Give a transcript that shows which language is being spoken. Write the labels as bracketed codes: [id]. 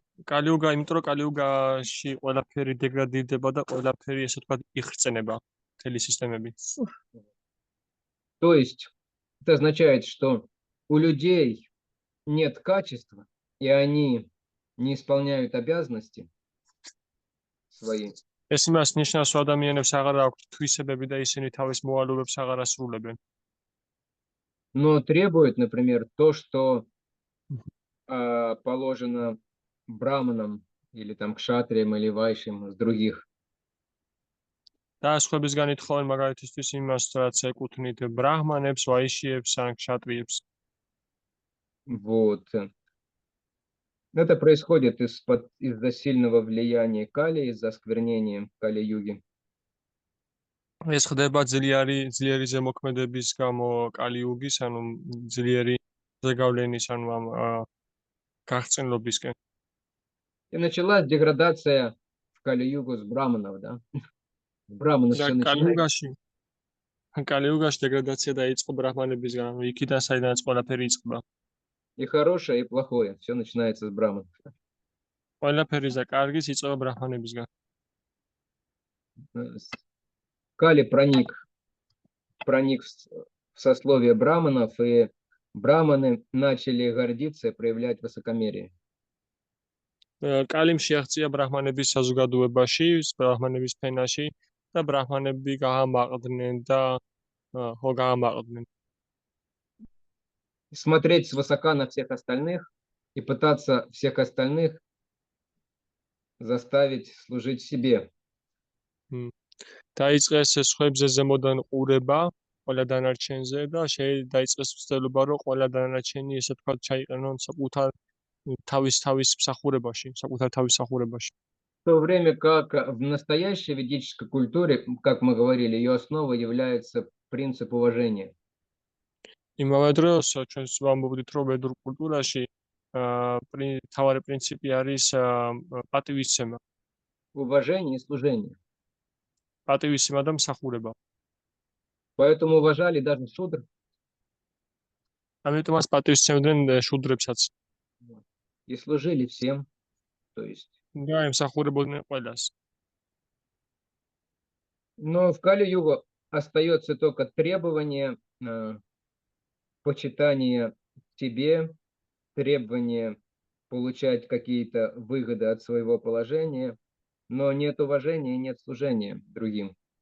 [ka] კალიუგა, იმიტომ რომ კალიუგაში ყველაფერი დეგრადირდება და ყველაფერი ესე ვთქვათ იხრწენება, მთელი სისტემები. [ru] то есть это означает, что у людей нет качества, и они не исполняют обязанности свои. [ka] ეს იმას ნიშნავს, რომ ადამიანებს აღარ აქვთ თვისებები და ისინი თავის მოვალეობებს აღარ ასრულებენ. [ru] Но требуют, например, то, что положено браманам или там кшатриям или вайшям с других. [ka] და სხვებისგან ითხოვენ მაგალითისთვის იმას, რაც ეკუთვნით ბრაჰმანებს, ვაიშიებს ან ქშატრიებს. [ru] Вот. Это происходит из-за сильного влияния кали, из-за осквернения кали-юги. [ka] ეს ხდება ძლიერი ზემოქმედების გამო კალიუგის, ანუ ძლიერი ზეგავლენის, ანუ ამ გახსნილობისკენ. [ru] И началась деградация в кали-югу с браманов, да? Браманы все начинают. [ka] კალიუგაში დეგრადაცია დაიწყო ბრაჰმანებისგან, ანუ იქიდან საიდანაც ყველაფერი იწყება. [ru] И хорошее, и плохое. Все начинается с браманов. [ka] ყველაფერი და კარგიც იწყება ბრაჰმანებისგან. [ru] Кали проник в сословие браманов, и браманы начали гордиться и проявлять высокомерие. [ka] კალიმ შეაღწია ბრაჰმანების საზოგადოებაში, ბრაჰმანების ფენაში და ბრაჰმანები გაამაყდნენ და გაამაყდნენ. [ru] Смотреть свысока на всех остальных и пытаться всех остальных заставить служить себе. [ka] დაიწყეს სხვებზე ზემოდან ყურება ყველა დანარჩენზე და დაიწყეს ცდილობა, რომ ყველა დანარჩენი, ესე ვთქვათ, ჩაიყენონ საკუთარ თავის მსახურებაში, საკუთარ თავის მსახურებაში. [ru] В то время как в настоящей ведической культуре, как мы говорили, ее основой является принцип уважения. [ka] იმავე დროს ჩვენ ვამბობდით, რომ ვედურ კულტურაში მთავარი პრინციპი არის პატივისცემა. [ru] Уважение и служение. [ka] პატივისცემა და მსახურება. [ru] Поэтому уважали даже шудр. [ka] ამიტომაც პატივისცემდნენ შუდრებსაც. [ru] И служили всем. То есть. [ka] და ემსახურებოდნენ ყველას. [ru] Но в Кали-югу остается только требование почитания тебе, требование получать какие-то выгоды от своего положения, но нет уважения и нет служения другим.